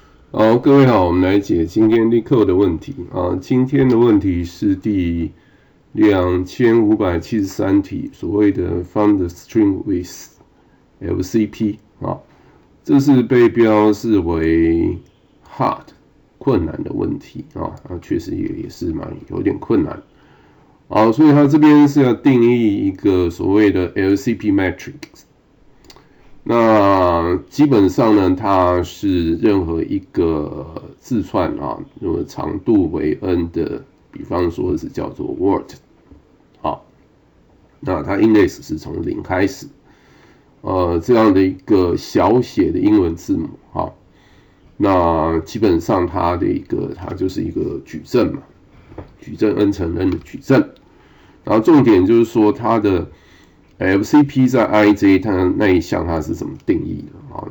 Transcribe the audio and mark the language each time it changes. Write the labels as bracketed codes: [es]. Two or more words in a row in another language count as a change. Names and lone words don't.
[zh] 好，各位好，我們來解今天LeetCode的問題啊。今天的問題是第2573題，所謂的 [en] Find the string with LCP [zh] 啊，這是被標示為 hard 困難的問題啊，確實也是有點困難。好，所以它這邊是要定義一個所謂的 [en] LCP matrix。 [zh] 那基本上呢，它是任何一個字串啊，如果長度為 n 的，比方說是叫做 word， 好，那它 index 是從0開始，這樣的一個小寫的英文字母，好，那基本上它就是一個矩陣嘛，矩陣 n 乘 n 的矩陣，然後重點就是說它的LCP 在 IJ 它那一項它是怎麼定義的啊？